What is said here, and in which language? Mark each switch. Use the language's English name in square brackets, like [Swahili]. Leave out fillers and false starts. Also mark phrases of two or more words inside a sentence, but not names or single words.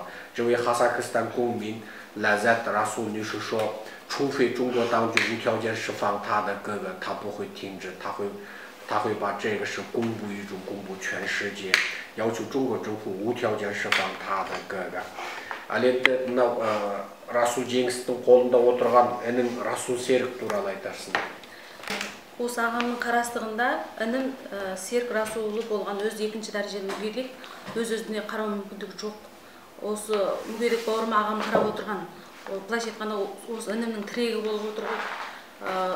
[Chinese] 这位哈萨克斯坦公民Lazat Russell女士说，除非中国当局无条件释放他的哥哥，他不会停止，他会把这个事公布于众，公布全世界，要求中国政府无条件释放他的哥哥。 [Kazakh] Ал енді мынау Russell James'тің қолында отырған інім Russell Серік туралы айтарсың. осы ағамның қарастығында інім Серік Расулұлы болған, өз екінші дәрежелі мүгедек, өз-өзіне қарау мүмкіндігі жоқ. Осы мүгедек бауырыма ағам қарап отырған, былайша айтқанда осы інімнің тірегі болып отыр ғой.